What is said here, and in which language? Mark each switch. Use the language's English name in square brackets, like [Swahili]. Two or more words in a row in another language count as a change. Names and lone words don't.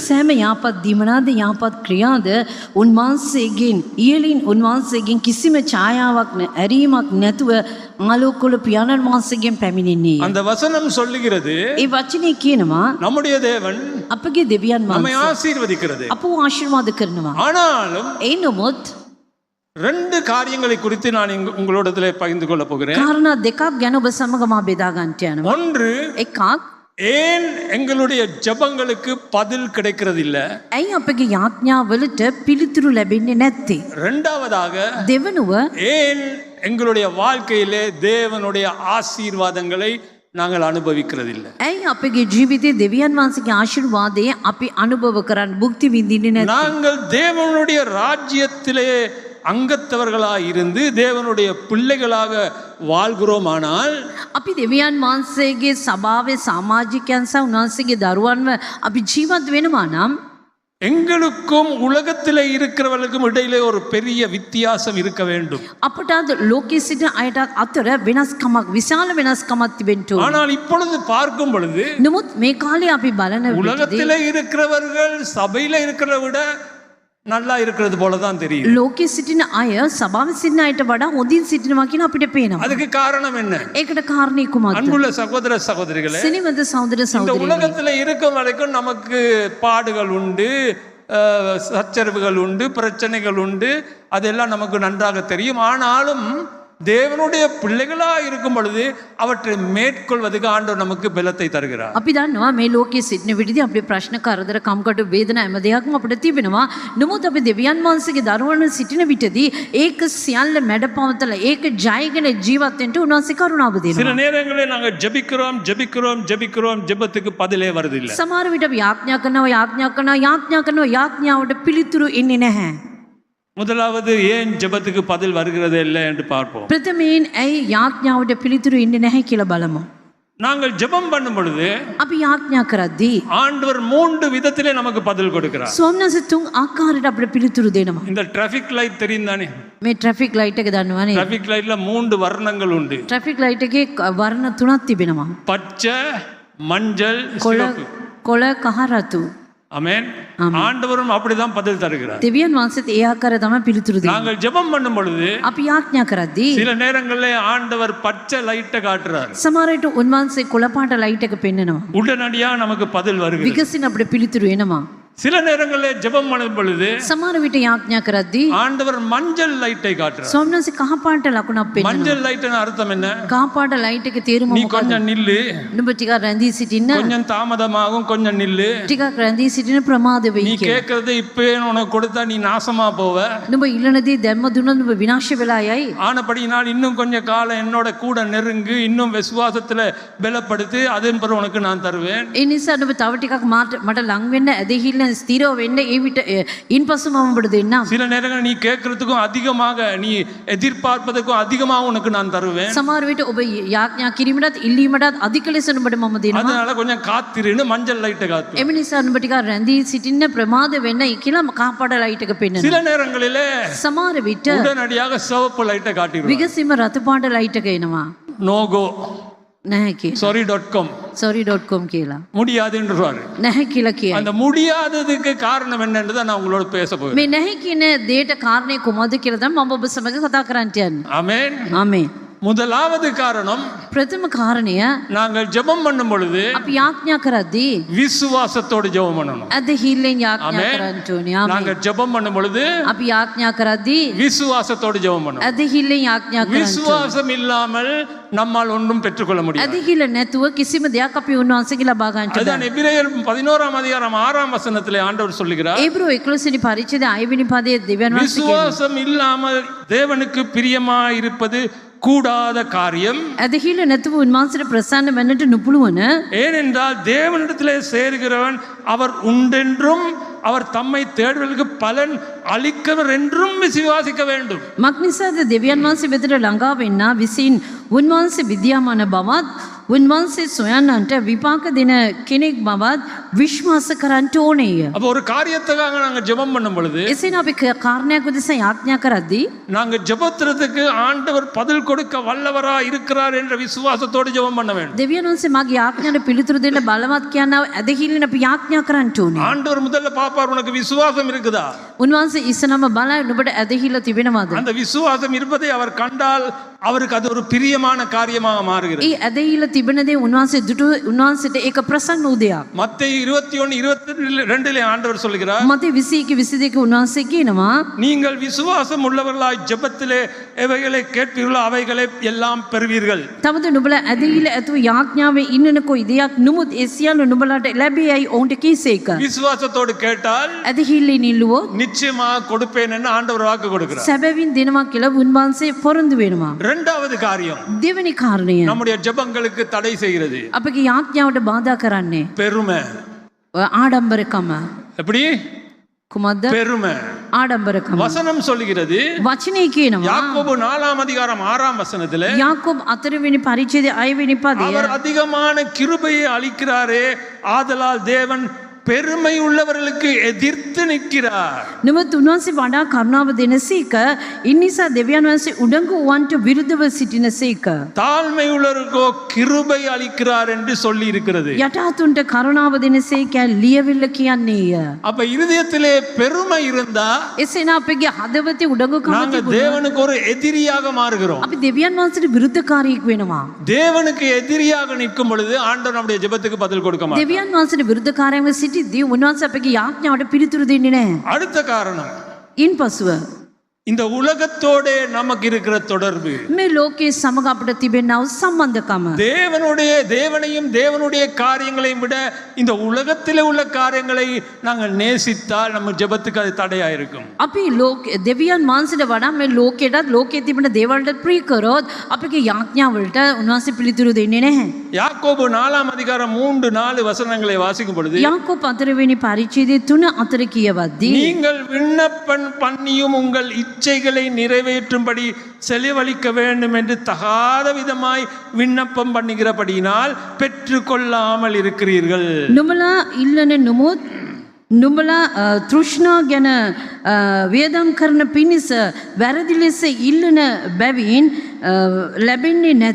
[Sinhala] සෑම යහපත් දීමනාද යහපත් ක්‍රියාද උන්වහන්සේගෙන් ඉහළින් උන්වහන්සේගෙන් කිසිම ඡායාවක් ඇරීමක් නැතුව ආලෝකවල පියාණන් වහන්සේගෙන් පැමිණෙන්නේ. [Tamil] அந்த வசனம் சொல்லுகிறது, [Sinhala] ඒ වචනේ කියනවා [Tamil] நம்முடைய தேவன் [Sinhala] අපගේ දෙවියන් [Tamil] நம்மை [Sinhala] වහන්සේ [Tamil] ஆசீர்வதிக்கிறது. [Sinhala] අපව ආශිර්වාද කරනවා. [Tamil] ஆனாலும் [Sinhala] ඒ නමුත් [Tamil] 2 காரியங்களை குறித்து நான் உங்களோடத்திலே பகிர்ந்து கொள்ள போகிறேன். [Sinhala] කාරණා දෙකක් ගැන ඔබ සමග මා බෙදා ගන්නට යනවා. [Tamil] ஒன்று, [Sinhala] එකක්, [Tamil] ஏன் எங்களுடைய ஜெபங்களுக்கு பதில் கிடைக்கிறது இல்ல. [Sinhala] ඇයි අපගේ යාඥාවලට පිළිතුරු ලැබෙන්නේ නැත්තේ? [Tamil] இரண்டாவதாக, [Sinhala] දෙවනුව, [Tamil] ஏன் எங்களுடைய வாழ்க்கையிலே தேவனுடைய ஆசீர்வாதங்களை நாங்கள் அனுபவிக்கிறது இல்லை. [Sinhala] ඇයි අපගේ ජීවිතයේ දෙවියන් වහන්සේගේ ආශිර්වාදය අපි අනුභව කරන්න භුක්ති විඳින්නේ නැත්තේ? [Tamil] நாங்கள் தேவனுடைய ராஜ்யத்திலே அங்கத்தவர்களாக இருந்து தேவனுடைய பிள்ளைகளாக வாழ்கிறோமானால், [Sinhala] අපි දෙවියන් වහන්සේගේ සභාවේ සමාජිකයන් සහ උන්වහන්සේගේ දරුවන්ව අපි ජීවත් වෙනවා නම් [Tamil] எங்களுக்கும் உலகத்தில் இருக்கிறவர்களுக்கும் இடையிலே ஒரு பெரிய வித்தியாசம் இருக்க வேண்டும். [Sinhala] අපට අද ලෝකයේ සිටින අයට අතර වෙනස්කමක්, විශාල වෙනස්කමක් තිබෙන්න ඕන. [Tamil] ஆனால் இப்பொழுது பார்க்கும் பொழுது [Sinhala] නමුත් මේ කාලේ අපි බලන විට [Tamil] உலகத்தில் இருக்கிறவர்கள் சபையில இருக்கிறத விட நல்லா இருக்கிறது போல தான் தெரியும். [Sinhala] ලෝකයේ සිටින අය සභාවේ සිටින අයට වඩා හොඳින් සිටිනවා කියන අපිට පේනවා. [Tamil] அதுக்கு காரணம் என்ன? [Sinhala] ඒකට කාරණේ කුමක්ද? [Tamil] அன்புள்ள சகோதர சகோதரிகளே, [Sinhala] සිනිවන්ත සහෝදර [Tamil] இந்த [Sinhala] සහෝදරියනි, [Tamil] உலகத்துல இருக்கும் வரைக்கும் நமக்கு பாடுகள் உண்டு, சச்சரவுகள் உண்டு, பிரச்சனைகள் உண்டு, அதெல்லாம் நமக்கு நன்றாக தெரியும். ஆனாலும் தேவனுடைய பிள்ளைகளா இருக்கும் பொழுது அவற்றை மேற்கொள்வதற்கு ஆண்டவர் நமக்கு பலத்தை தருகிறார். [Sinhala] අපි දන්නවා මේ ලෝකයේ සිටින විදිහදී අපේ ප්‍රශ්න කරදර කම්කටොළු වේදනා හැම දෙයක්ම අපිට තිබෙනවා. නමුත් අපි දෙවියන් වහන්සේගේ දරුවන්ව සිටින විටදී ඒක සියල්ල මැඩපවතලා ඒක ජයගෙන ජීවත් වෙන්න උන්වහන්සේ කරුණාව [Tamil] சில [Sinhala] දෙනවා. [Tamil] நேரங்களில் நாங்கள் ஜெபிக்கிறோம் ஜெபத்துக்கு பதிலே வருதில்லை. [Sinhala] සමහර විට අපි යාඥාවට පිළිතුරු එන්නේ නැහැ. [Tamil] முதலாவது ஏன் ஜெபத்துக்கு பதில் வருகிறது இல்லை என்று பார்ப்போம். [Sinhala] ප්‍රථමයෙන් ඇයි යාඥාවට පිළිතුරු එන්නේ නැහැ කියලා බලමු. [Tamil] நாங்கள் ஜெபம் பண்ணும் பொழுது [Sinhala] අපි යාඥා කරද්දී [Tamil] ஆண்டவர் 3 விதத்திலே நமக்கு பதில் கொடுக்கிறார். [Sinhala] ස්වාමීන් තුන් ආකාරයට අපිට පිළිතුරු දෙනවා. [Tamil] இந்த [English] traffic light [Tamil] தெரியும் தானே? [Sinhala] මේ [English] traffic light [Sinhala] එක දන්නවනේ. [English] traffic lightல [Tamil] 3 வர்ணங்கள் உண்டு. [English] traffic light [Sinhala] එකේ වර්ණ තුනක් තිබෙනවා. [Tamil] பச்சை, மஞ்சள், [Sinhala] කොළ [Tamil] சிவப்பு. [Sinhala] කොළ කහ රතු. [Tamil] ஆமென். ஆண்டவரும் அப்படிதான் பதில் தருகிறார். [Sinhala] දෙවියන් වහන්සේත් ඒ ආකාරය තමයි පිළිතුරු දෙන්නේ. [Tamil] நாங்கள் ஜெபம் பண்ணும் பொழுது [Sinhala] අපි යාඥා කරද්දී [Tamil] சில நேரங்களிலே ஆண்டவர் பச்சை லைட்டை காட்டுறார். [Sinhala] සමහර විට උන්වහන්සේ කොළ පාට ලයිට් එක පෙන්නනවා. [Tamil] உடனடியாக நமக்கு பதில் வருகிறது. [Sinhala] විගසින් අපිට පිළිතුරු එනවා. [Tamil] சில நேரங்களிலே ஜெபம் பண்ணும் பொழுது [Sinhala] සමහර විට යාඥා කරද්දී [Tamil] ஆண்டவர் மஞ்சள் லைட்டை காட்டுறார். [Sinhala] ස්වාමීන් වහන්සේ කහ පාට ලකුණක් පෙන්නනවා. [Tamil] மஞ்சள் லைட்னா அர்த்தம் என்ன? [Sinhala] කහ පාට ලයිට් එකේ තේරුම [Tamil] நீ [Sinhala] මොකක්ද? [Tamil] கொஞ்சம் நில்லு, [Sinhala] නුඹ ටිකක් රැඳී සිටින්න. [Tamil] கொஞ்சம் தாமதமாகும், கொஞ்சம் நில்லு. [Sinhala] ටිකක් රැඳී සිටින ප්‍රමාද [Tamil] நீ [Sinhala] වෙයි කියලා. [Tamil] கேட்கறது இப்பவே உனக்கு கொடுத்தா நீ நாசமா போவ. [Sinhala] නුඹ ඉල්ලනදී දැම්ම දුන්නොත් නුඹ විනාශ වෙලා යයි. [Tamil] ஆனபடியினால் இன்னும் கொஞ்சம் காலம் என்னோட கூட நெருங்கு, இன்னும் விசுவாசத்துல பலப்படுத்து, அதன் பிறகு உனக்கு நான் தருவேன். [Sinhala] ඒ නිසා නුඹ තව ටිකක් මට ලං වෙන්න ඇදහිල්ලෙන් ස්ථිරව වෙන්න ඒ විට ඉන්පසු මම ඔබට දෙන්නම්. [Tamil] சில நேரங்கள் நீ கேட்கறதுக்கும் அதிகமாக, நீ எதிர்பார்ப்பதற்கும் அதிகமாக உனக்கு நான் தருவேன். [Sinhala] සමහර විට ඔබ යාඥා කිරීමටත් ඉල්ලීමටත් අධික ලෙස නුඹට මම දෙනවා. [Tamil] அதனால கொஞ்சம் காத்திருன்னு மஞ்சள் லைட்டை காத்து. [Sinhala] එම නිසා නුඹ ටිකක් රැඳී සිටින්න ප්‍රමාද වෙන්න කියලා කහපාට ලයිට් එක පෙන්වනවා. [Tamil] சில நேரங்களிலே [Sinhala] සමහර විට [Tamil] உடனடியாக சிவப்பு லைட்டை காட்டிடுவார். [Sinhala] විගසිම රතු පාට ලයිට් එක එනවා. [English] no go [Sinhala] නැහැ කියලා. sorry.com sorry.com කියලා. [Tamil] முடியாதுன்றாரு. [Sinhala] නැහැ කියලා කියයි. [Tamil] அந்த முடியாததுக்கு காரணம் என்னன்றதை நான் உங்களோட பேச போறேன். [Sinhala] මේ නැහැ කියන දේට කාරණේ කොහොමද කියලා තමයි මම ඔබ සමග කතා කරන්න යන්නේ. [Tamil] ஆமென். [Sinhala] ආමේන්. [Tamil] முதலாவது காரணம், [Sinhala] ප්‍රථම කාරණය [Tamil] நாங்கள் ஜெபம் பண்ணும் பொழுது [Sinhala] අපි යාඥා කරද්දී [Tamil] விசுவாசத்தோடு ஜெபம் பண்ணணும். [Sinhala] ඇදහිල්ලෙන් යාඥා [Tamil] ஆமென். [Sinhala] කරන්න ඕනේ. ආමේන්. [Tamil] நாங்கள் ஜெபம் பண்ணும் பொழுது [Sinhala] අපි යාඥා කරද්දී [Tamil] விசுவாசத்தோடு ஜெபம் பண்ணணும். [Sinhala] ඇදහිල්ලෙන් යාඥා කරන්න ඕනේ. [Tamil] விசுவாசம் இல்லாமல் நம்மால் ஒன்றும் பெற்றுக்கொள்ள முடியாது. [Sinhala] ඇදහිල්ල නැතුව කිසිම දෙයක් අපි උන්වහන්සේගේ ලබා ගන්නට [Tamil] அதுதான் [Sinhala] බෑ. [Tamil] எபிரேயர் 11ஆம் அதிகாரம் 6ஆம் வசனத்திலே ஆண்டவர் சொல்லுகிறார், [Sinhala] ඒබ්‍රෝ 11 වෙනි පරිච්ඡේදය 6 වෙනි පදයේ දෙවියන් වහන්සේ කියනවා [Tamil] விசுவாசம் இல்லாமல் தேவனுக்கு பிரியமாயிருப்பது கூடாத காரியம். [Sinhala] ඇදහිල්ල නැතුව උන්වහන්සේට ප්‍රසන්න වෙන්නට නුපුළුවන [Tamil] ஏனென்றால் தேவனிடத்திலே சேருகிறவன் அவர் உண்டென்றும் அவர் தம்மை தேடுவதற்கு பலன் அளிக்கிறவர் என்றும் விசுவாசிக்க வேண்டும். [Sinhala] මක් නිසාද දෙවියන් වහන්සේ වෙතට ළඟා වෙන්නා විසින් උන්වහන්සේ විද්‍යාමාන බවත් උන්වහන්සේ සොයන්නන්ට විපාක දෙන කෙනෙක් බවත් විශ්වාස කරන්න ඕනේය. [Tamil] அப்போ ஒரு காரியத்துக்காக நாங்கள் ஜெபம் பண்ணும் பொழுது, [Sinhala] එසේනම් අපි කාරණයක් උදෙසා යාඥා කරද්දී [Tamil] நாங்கள் ஜெபத்திற்கு ஆண்டவர் பதில் கொடுக்க வல்லவரா இருக்கிறார் என்ற விசுவாசத்தோடு ஜெபம் பண்ண வேண்டும். [Sinhala] දෙවියන් වහන්සේ මගේ යාඥාට පිළිතුරු දෙන්න බලවත් කියනවා ඇදහිල්ලෙන් අපි යාඥා කරන්න ඕනේ. [Tamil] ஆண்டவர் முதல்ல பாப்பார், உனக்கு விசுவாசம் இருக்குதா? [Sinhala] උන්වහන්සේ ඉස්සනම බලයි නුඹට ඇදහිල්ල තිබෙනවද? [Tamil] அந்த விசுவாசம் இருப்பதை அவர் கண்டால் அவருக்கு அது ஒரு பிரியமான காரியமாக மாறுகிறது. [Sinhala] ඒ ඇදහිල්ල තිබෙන දේ උන්වහන්සේ දුටු උන්වහන්සේට ඒක ප්‍රසන්න වූ දෙයක්. [Tamil] மத்தேயு 21:22 ஆண்டவர் சொல்கிறார், [Sinhala] මතේ 21:22 උන්වහන්සේ කියනවා [Tamil] நீங்கள் விசுவாசம் உள்ளவர்களாய் ஜெபத்திலே எவைகளை கேட்பீர்களோ அவைகளை எல்லாம் பெறுவீர்கள். [Sinhala] තමද නුඹලා ඇදහිල්ල ඇතුව යාඥාවේ ඉන්නන කොයි දෙයක් නුමුත් ඒ සියල්ල නුඹලාට ලැබෙයි ඔවුන්ට කීසේක. [Tamil] விசுவாசத்தோடு கேட்டால் [Sinhala] ඇදහිල්ලෙන් ඉල්ලුවොත් [Tamil] நிச்சயமாக கொடுப்பேன் என்று ஆண்டவர் வாக்கு கொடுக்கிறார். [Sinhala] සැබවින් දෙනවා කියලා උන්වහන්සේ පොරොන්දු වෙනවා. [Tamil] இரண்டாவது காரியம், [Sinhala] දෙවෙනි කාරණය [Tamil] நம்முடைய ஜெபங்களுக்கு தடை செய்கிறது [Sinhala] අපගේ යාඥාවට බාධා කරන්නේ [Tamil] பெருமை. [Sinhala] ආඩම්බරකම. [Tamil] எப்படி? [Sinhala] කුමක්ද? [Tamil] பெருமை. [Sinhala] ආඩම්බරකම. [Tamil] வசனம் சொல்லுகிறது, [Sinhala] වචනේ කියනවා [Tamil] யாக்கோபு 4ஆம் அதிகாரம் 6ஆம் வசனத்திலே, [Sinhala] යාකෝබ් 4 වෙනි පරිච්ඡේදයේ 6 වෙනි පදය [Tamil] அவர் அதிகமான கிருபையை அளிக்கிறாரே, ஆதலால் தேவன் பெருமை உள்ளவர்களுக்கு எதிர்த்து நிற்கிறார். [Sinhala] නමුත් උන්වහන්සේ වඩා කරුණාව දෙනසේක. ඉන්නිසා දෙවියන් වහන්සේ උඩඟු වන්ට විරුද්ධව සිටිනසේක. [Tamil] தாழ்மை உள்ளவர்களுக்கோ கிருபை அளிக்கிறார் என்று சொல்லி இருக்கிறது. [Sinhala] යටහතුන්ට කරුණාව දෙනසේක ලියවිල්ල කියන්නේය. [Tamil] அப்ப இருதயத்திலே பெருமை இருந்தா [Sinhala] එසේනම් අපගේ හදවතේ උඩඟුකම [Tamil] நாங்க [Sinhala] තිබුණොත් [Tamil] தேவனுக்கு ஒரு எதிரியாக மாறுகிறோம். [Sinhala] අපි දෙවියන් වහන්සේට විරුද්ධකාරයෙක් වෙනවා. [Tamil] தேவனுக்கு எதிரியாக நிற்கும் பொழுது ஆண்டவர் நம்முடைய ஜெபத்துக்கு பதில் கொடுக்க மாட்டார். [Sinhala] දෙවියන් වහන්සේට විරුද්ධකාරයෙක්ව සිටිද්දී උන්වහන්සේ අපගේ යාඥාවට පිළිතුරු දෙන්නේ නැහැ. [Tamil] அடுத்த காரணம், [Sinhala] ඉන්පසුව [Tamil] இந்த உலகத்தோட நமக்கு இருக்கிற தொடர்பு, [Sinhala] මේ ලෝකයේ සමග අපිට තිබෙනා වූ සම්බන්ධකම, [Tamil] தேவனையும் தேவனுடைய காரியங்களையும் விட இந்த உலகத்தில் உள்ள காரியங்களை நாங்கள் நேசித்தால் நம்ம ஜெபத்துக்கு அது தடையா இருக்கும். [Sinhala] අපි දෙවියන් වහන්සේට වඩා මේ ලෝකයටත් ලෝකයේ තිබෙන දේවල්ට ප්‍රිය කරොත් අපගේ යාඥාවලට උන්වහන්සේ පිළිතුරු දෙන්නේ නැහැ. [Tamil] யாக்கோபு 4 அதிகாரம் 3-4 வசனங்களை வாசிக்கும் பொழுது, [Sinhala] යාකෝබ 4 වෙනි පරිච්ඡේදයේ 3-4 කියවද්දී, [Tamil] நீங்கள் விண்ணப்பம் பண்ணியும் உங்கள் இச்சைகளை நிறைவேற்றும்படி செலவழிக்க வேண்டும் என்று தகாத விதமாய் விண்ணப்பம் பண்ணுகிறபடியினால் பெற்றுக்கொள்ளாமல் இருக்கிறீர்கள். [Sinhala] නුඹලා ඉල්ලන නුමුත් නුඹලා තෘෂ්ණා ගැන වියදම් කරන පිණිස වැරදි ලෙස ඉල්ලන බැවින් ලැබෙන්නේ නැත.